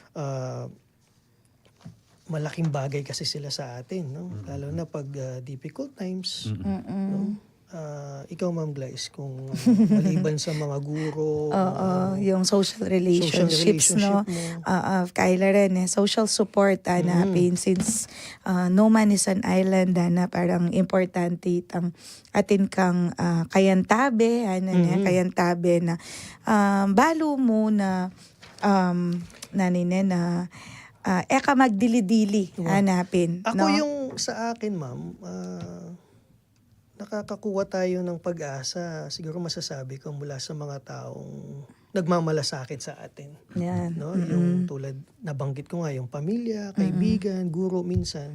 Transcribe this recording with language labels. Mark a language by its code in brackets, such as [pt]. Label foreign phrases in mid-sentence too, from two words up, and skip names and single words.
[tl] Malaking bagay kasi sila sa atin, no? Lalo na pag [en] difficult times. [tl] No? Ikaw, Ma'am Glyce, kung maliban sa mga guro, Yung [en] social relationships, [tl] no? mo. [pam] Kaila rin, [en] social support [pam] hanapin since [en] no man is an island [pam] na parang importante itang atin kang kayantabe, kayantabe na balo mo na nanine na eka magdili-dili hanapin. [tl] Ako no? yung sa akin, ma'am, nakakakuha tayo ng pag-asa. Siguro masasabi ko mula sa mga taong nagmamalasakit sa atin. Yan. No? Yung tulad, nabanggit ko nga, yung pamilya, kaibigan, guro minsan.